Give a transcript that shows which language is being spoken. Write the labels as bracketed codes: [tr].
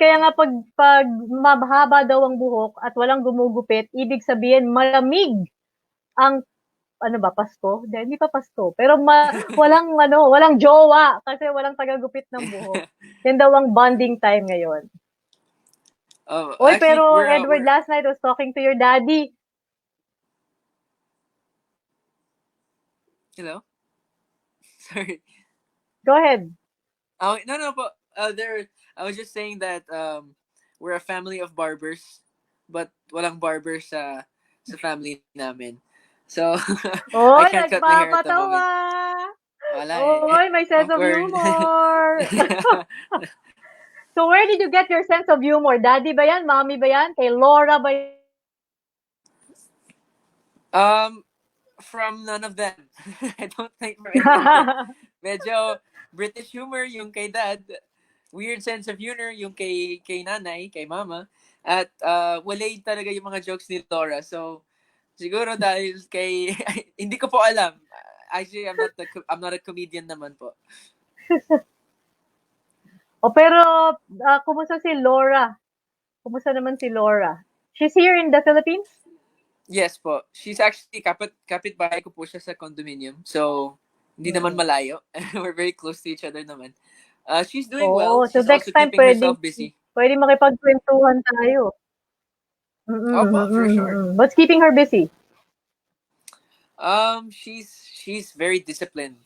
[tl] Kaya nga pag mahaba daw ang buhok at walang gumugupit, ibig sabihin malamig ang Pasko? Hindi pa Pasko. Pero walang jowa kasi walang tagagupit ng buhok. Yan daw ang bonding time ngayon. Oy, [en] Actually, pero Edward last night was talking to your daddy. Hello? Sorry. Go ahead. No po. I was just saying that we're a family of barbers, but [tl] walang barber sa family namin. [en] So, I can't cut my hair at the moment. [tl] Wala Oy, may sense of humor. [en] So, where did you get your sense of humor? [tl] Daddy ba yan? Mommy ba yan? Kay Laura ba yan? [en] From none of them. I don't think from any of them. [tl] Medyo British humor yung kay dad. [en] Weird sense of humor [tl] yung kay nanay, kay mama. At walay talaga yung mga jokes ni Laura. So, siguro dahil kay... hindi ko po alam. [en] Actually, I'm not a comedian [tl] naman po. Pero kumusta si Laura? Kumusta naman si Laura? [en] She's here in the Philippines? Yes po. She's actually [tl] kapitbahay ko po siya sa condominium. So, hindi naman malayo. [en] We're very close to each other naman. She's doing well. So She's next also time keeping herself busy. [tl] Pwede makipagkwentuhan tayo. Opo, [en] for sure. What's keeping her busy? She's very disciplined.